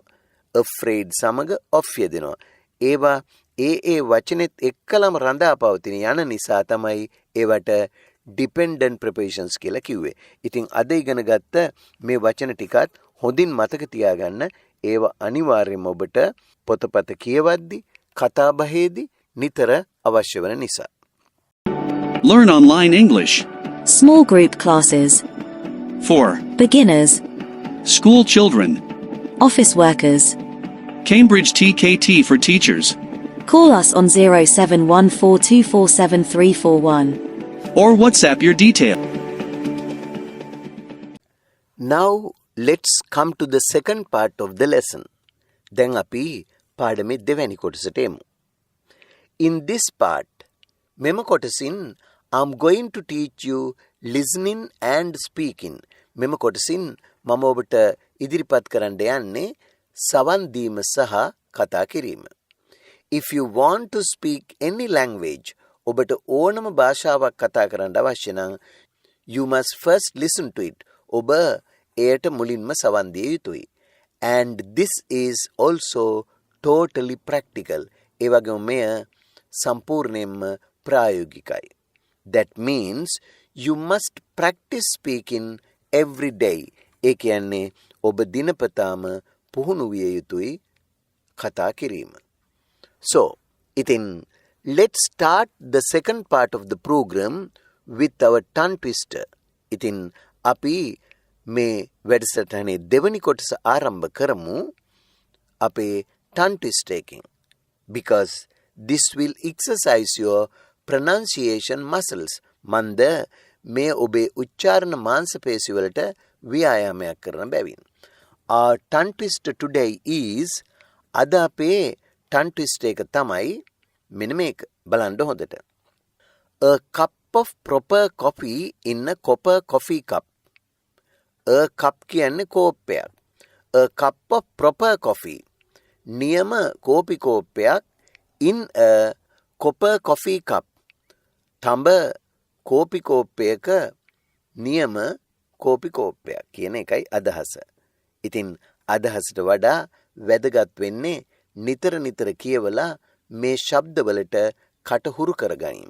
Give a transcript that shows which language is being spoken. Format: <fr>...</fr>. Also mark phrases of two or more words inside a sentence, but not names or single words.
<si>afraid සමග of යෙදෙනවා. ඒවා ඒ වචනෙත් එක්කලම රඳා පවතින යන නිසා තමයි ඒවට</si> <en>dependent prepositions</en> <si>කියලා කිව්වේ. ඉතින් අද ඉගෙන ගත්ත මේ වචන ටිකත් හොඳින් මතක තියාගන්න. ඒවා අනිවාර්යයෙන්ම ඔබට පොතපත කියවද්දි කතා බහේදී නිතර අවශ්‍ය වන නිසා.</si> <en>Learn online English. Small group classes. For Beginners. school children. Office workers. Cambridge TKT for teachers. Call us on 07142473341. Or WhatsApp your details. Now let's come to the second part of the lesson.</en> <si>දැන් අපි පාඩමේ දෙවැනි කොටසට එමු.</si> <en>In this part,</en> <si>මෙම කොටසින්</si> <en>I'm going to teach you listening and speaking.</en> <si>මෙම කොටසින් මම ඔබට ඉදිරිපත් කරන්න යන්නේ සවන් දීම සහ කතා කිරීම.</si> <en>If you want to speak any language,</en> <si>ඔබට ඕනම භාෂාවක් කතා කරන්න අවශ්‍ය නම්</si> <en>you must first listen to it.</en> <si>ඔබ එයට මුලින්ම සවන් දිය යුතුයි.</si> <en>And this is also totally practical.</en> <si>ඒ වගේම මෙය සම්පූර්ණයෙන්ම ප්‍රායෝගිකයි.</si> <en>That means you must practice speaking every day.</en> <si>ඒ කියන්නේ ඔබ දිනපතාම පුහුණු විය යුතුයි කතා කිරීම.</si> <en>So, ඉතින් let's start the second part of the program with our tongue twister.</en> <si>ඉතින් අපි මේ වැඩසටහනේ දෙවනි කොටස ආරම්භ කරමු අපේ</si> <en>tongue twister</en> <si>එකෙන්.</si> <en>Because this will exercise your pronunciation muscles.</en> <si>මන්ද මේ ඔබේ උච්චාරණ මාංශපේශි වලට ව්‍යායාමයක් කරන බැවින්.</si> <en>Our tongue twister today is</en> <si>අද අපේ</si> <en>tongue twister</en> <si>එක තමයි මෙන්න මේක බලන්න හොඳට.</si> <en>A cup of proper coffee in a copper coffee cup. A cup</en> <si>කියන්නේ කෝප්පයක්.</si> <en>A cup of proper coffee.</en> <si>නියම කෝපි කෝප්පයක්</si> <en>in a copper coffee cup.</en> <si>තඹ කෝපි කෝප්පයක නියම කෝපි කෝප්පයක් කියන එකයි අදහස. ඉතින් අදහසට වඩා වැදගත් වෙන්නේ නිතර නිතර කියවලා මේ ශබ්දවලට කටහුරු කරගැනීම.</si>